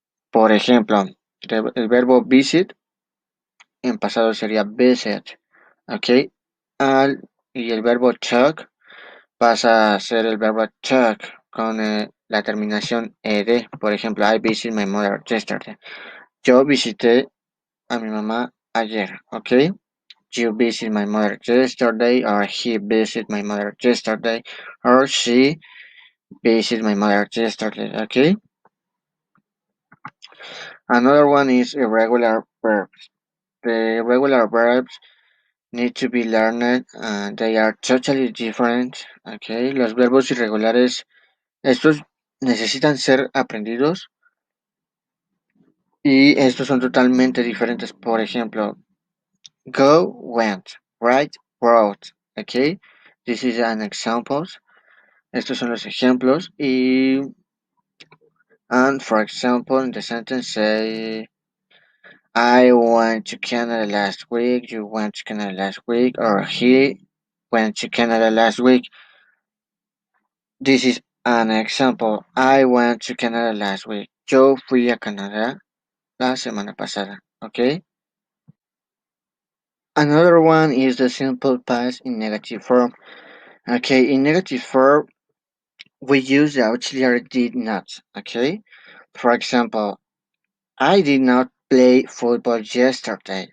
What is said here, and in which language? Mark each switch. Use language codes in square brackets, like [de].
[es] Por ejemplo, el verbo visit en pasado sería visit, ¿ok? Y el verbo talk pasa a ser el verbo talk con la terminación ed. Por ejemplo, [en] I visited my mother yesterday. [es] Yo visité a mi mamá ayer, ¿ok? [en] You visit my mother yesterday, or he visited my mother yesterday, or she visited my mother yesterday, ¿ok? Another one is irregular verbs. The irregular verbs need to be learned, they are totally different, okay. [es] Los verbos irregulares, estos necesitan ser aprendidos y estos son totalmente diferentes. Por ejemplo, go, went, write, wrote, okay. [en] This is an examples. [es] Estos son los ejemplos [en] and for example in the sentence say I went to Canada last week, you went to Canada last week, or he went to Canada last week. This is an example. I went to Canada last week. [es] Yo fui a Canadá la semana pasada. [en] Okay. Another one is the simple past in negative form. Okay. In negative form, we use the auxiliary did not. Okay. For example, I did not play football yesterday.